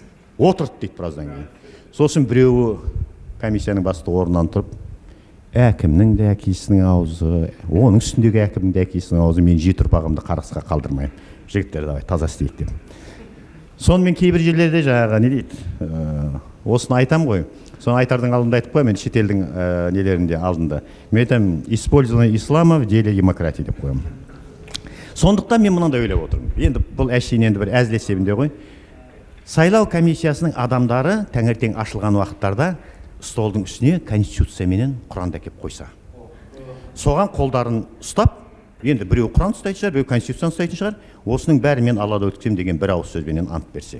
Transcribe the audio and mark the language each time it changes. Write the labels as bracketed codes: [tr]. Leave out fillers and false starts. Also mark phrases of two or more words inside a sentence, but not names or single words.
[kk] Отырды дейді біраздан кейін. Сосын біреуі комиссияның бастығы орнынан тұрып, әкімнің де әкесінің аузы, оның үстіндегі әкімнің де әкесінің аузы, мен жеті ұрпағымды қарғысқа қалдырмаймын. Жігіттер, давай таза істейік деп. Сонымен кейбір жерлерде жаңағы не дейді, осыны айтам ғой. Соны айтардың алдында айтып қоямын, шетелдің нелерінде алдында. Мен айтамын, [ru] использование ислама в деле демократии [kk] деп қоямын. Сондықтан мен мынандай ойлап отырмын. Енді бұл әшейін енді бір әзіл есебінде ғой. Сайлау комиссиясының адамдары таңертең ашылған уақыттарда столдың үстіне конституция менен Құранды әкеп қойса. Соған қолдарын ұстап, енді біреу Құран ұстайтын шығар, біреу конституцияны ұстайтын шығар, осының бәрі мен Аллада өткіземін деген бір ауыз сөзбенен ант берсе.